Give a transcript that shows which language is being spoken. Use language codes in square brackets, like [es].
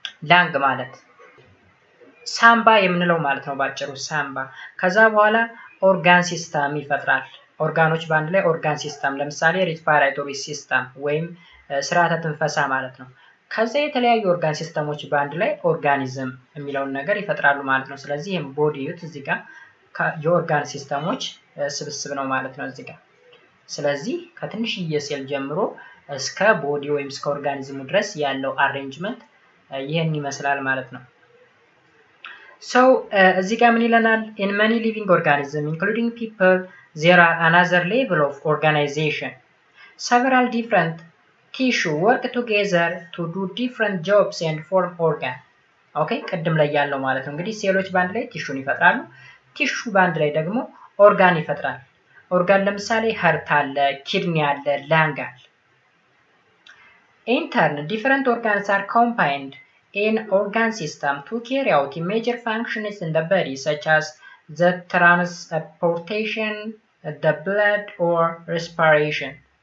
[am] ላንግ ማለት ሳምባ የምንለው ማለት ነው ባጭሩ ሳምባ። ከዛ በኋላ ኦርጋን ሲስተም ይፈጥራል። ኦርጋኖች ባንድ ላይ ኦርጋን ሲስተም ለምሳሌ ሪስፓራቶሪ ሲስተም ወይም ስርዓተ ትንፈሳ ማለት ነው። ከዛ የተለያዩ ኦርጋን ሲስተሞች ባንድ ላይ ኦርጋኒዝም የሚለውን ነገር ይፈጥራሉ ማለት ነው። ስለዚህ ይሄም ቦዲ ዩት እዚህ ጋር የኦርጋን ሲስተሞች ስብስብ ነው ማለት ነው እዚህ ጋር። ስለዚህ ከትንሽዬ ሴል ጀምሮ እስከ ቦዲ ወይም እስከ ኦርጋኒዝሙ ድረስ ያለው አሬንጅመንት ይሄን ይመስላል ማለት ነው። so እዚህ ጋር ምን ይለናል? [en] in many living organisms including people there are another level of organization. Several different tissue work together to do different jobs and form organ. [am] ኦኬ ቅድም ላይ ያለው ማለት ነው እንግዲህ ሴሎች ባንድ ላይ ቲሹን ይፈጥራሉ። ቲሹ ባንድ ላይ ደግሞ ኦርጋን ይፈጥራል። ኦርጋን ለምሳሌ ሀርት አለ፣ ኪድኒ አለ፣ ላንግ አለ። [en] In turn, different organs are combined in organ system to carry out major functions in the body, such as the transportation, the blood, or reproduction.